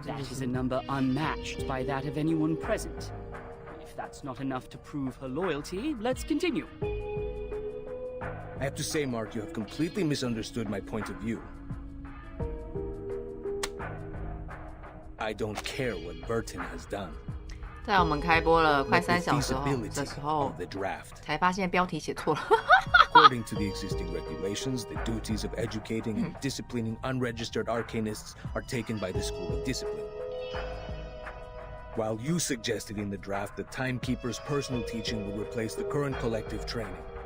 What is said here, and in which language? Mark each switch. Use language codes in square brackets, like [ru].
[en] That is a number unmatched by that of anyone present. If that's not enough to prove her loyalty, let's continue. I have to say, Mark, you have completely misunderstood my point of view. I don't care what Verton has done. [zh] 在我们开播了快3小时的时候， [en] the draft. [zh] 才发现标题写错了。 [en] According to the existing regulations, the duties of educating and disciplining unregistered arcanists are taken by the School of Discipline. While you suggested in the draft that Timekeeper's personal teaching will replace the current collective training.